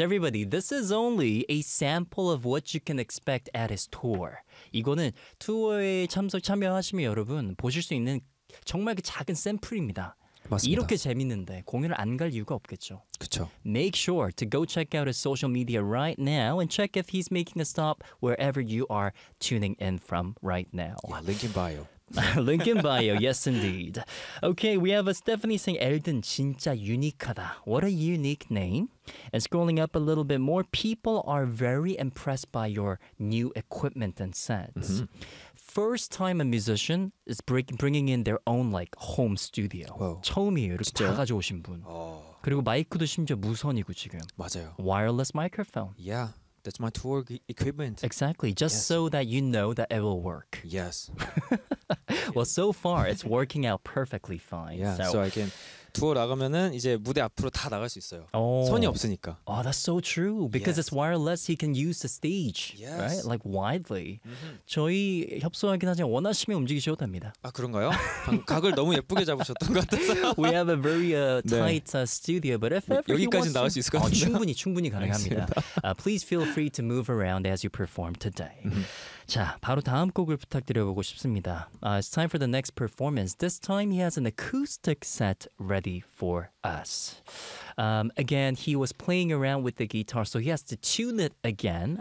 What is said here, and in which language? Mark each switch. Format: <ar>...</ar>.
<en>Everybody, this is only a sample of what you can expect at his tour.</en> <ko>이거는 투어에 참여하시면 여러분 보실 수 있는 정말 그 작은 샘플입니다. 맞습니다. 이렇게 재밌는데 공연을 안 갈 이유가 없겠죠. 그쵸.</ko> <en>Make sure to go check out his social media right now and check if he's making a stop wherever you are tuning in from right now. Yeah, link in bio. Link in bio, yes indeed. Okay, we have a Stephanie saying, Eldon</en> <ko>진짜 유니크하다.</ko> <en>What a unique name. And scrolling up a little bit more, people are very impressed by your new equipment and sets. Mm-hmm. First time a musician is bringing in their own like home studio. Whoa.</en> <ko>처음이에요, 이렇게 진짜? 다 가져오신 분. 그리고 마이크도 심지어 무선이고 지금. 맞아요.</ko> <en>Wireless microphone. Yeah. That's my tour equipment. Exactly. Just yes. So that you know that it will work. Yes. Well, so far, it's working out perfectly fine. Yeah, so I can...</en> <ko>투어 나가면은 이제 무대 앞으로 다 나갈 수 있어요.</ko> <en>Oh.</en> <ko>선이 없으니까.</ko> <en>Oh, that's so true. Because yes. It's wireless, he can use the stage. Yes. Right? Like, widely. Mm-hmm.</en> <ko>저희 협소하긴 하지만 원하시면 움직이셔도 됩니다. 아, 그런가요? 각을 너무 예쁘게 잡으셨던 것 같아서.</ko> <en>We have a very tight</en> <ko>네.</ko> <en>Studio, but if ever</en> <ko>여기까지는 나갈 수 있을 것 같은데. 충분히 가능합니다.</ko> <en>Please feel free to move around as you perform today.</en> <ko>자, 바로 다음 곡을 부탁드려보고 싶습니다.</ko> <en>It's time for the next performance. This time he has an acoustic set ready for us. Again, he was playing around with the guitar, so he has to tune it again.</en>